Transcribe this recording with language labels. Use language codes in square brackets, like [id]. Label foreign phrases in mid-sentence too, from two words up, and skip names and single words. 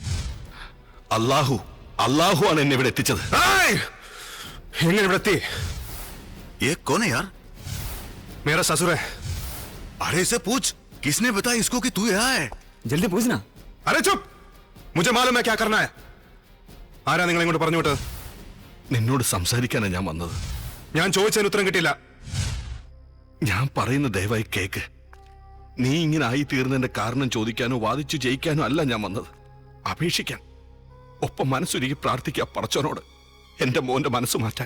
[ml] अल्लाहू ആണ് എന്നെ ഇവിടെ എത്തിച്ചത്. എങ്ങനെ ഇവിടെ എത്തി? [hi] ये कौन है यार? मेरा ससुर है. अरे इसे पूछ, किसने बताया इसको कि तू यहाँ है? जल्दी पूछना. अरे चुप, मुझे मालूम है क्या करना है. [ml] ആരാ നിങ്ങൾ ഇങ്ങോട്ട് പറഞ്ഞു വിട്ടത്? നിന്നോട് സംസാരിക്കാനാണ് ഞാൻ വന്നത്. ഞാൻ ചോദിച്ചതിന് ഉത്തരം കിട്ടിയില്ല. ഞാൻ പറയുന്ന ദയവായി കേക്ക്. നീ ഇങ്ങനെ ആയി തീർന്നതിന്റെ കാരണം ചോദിക്കാനോ വാദിച്ചു ജയിക്കാനോ അല്ല ഞാൻ വന്നത്, അപേക്ഷിക്കാൻ. ഒപ്പം മനസ്സൊരുക്കി പ്രാർത്ഥിക്കുക പടച്ചോനോട് എന്റെ മോന്റെ മനസ്സ് മാറ്റാൻ.